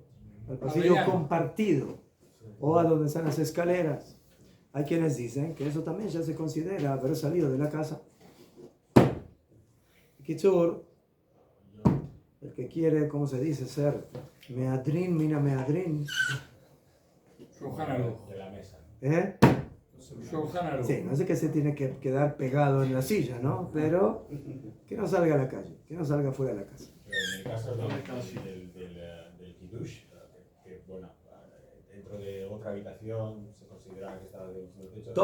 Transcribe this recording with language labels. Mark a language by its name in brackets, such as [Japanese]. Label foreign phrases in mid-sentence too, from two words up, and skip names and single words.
[Spanish] rellano. compartido o a donde están las escaleras? Hay quienes dicen que eso también ya se considera haber salido de la casa. Kitzur, el que quiere, ¿cómo se dice? Ser meadrin, [Hebrew] מן מהדרין. [Spanish] Shulchan Aruch. De la mesa. ¿Eh? Shulchan Aruch. Sí, no sé que se tiene que quedar pegado en la silla, ¿no? Pero que no salga a la calle, que no salga fuera de la casa. Pero en el caso del Kiddush, que, bueno, dentro de otra habitación se considera que está dentro del techo.